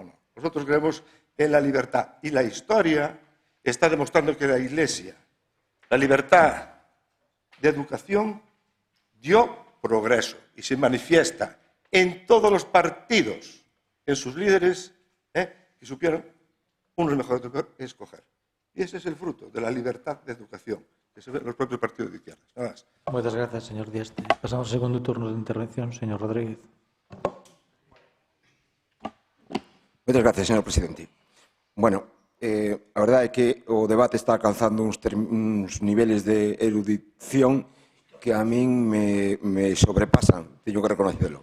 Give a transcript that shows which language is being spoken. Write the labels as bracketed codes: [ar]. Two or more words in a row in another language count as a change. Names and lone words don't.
[es] Nosotros creemos en la libertad. Y la historia está demostrando que la Iglesia, la libertad de educación, dio progreso y se manifiesta en todos los partidos, en sus líderes, que supieron unos mejores que escoger. Y ese es el fruto de la libertad de educación que se ve en los propios partidos de izquierdas. Nada más. Muchas gracias, señor Dieste. Pasamos al segundo turno de intervención. Señor Rodríguez. [gl] Moitas gracias, señor presidente. Bueno, a verdade é que o debate está alcanzando uns niveles de erudición que a min me sobrepasan, teño que reconocerlo.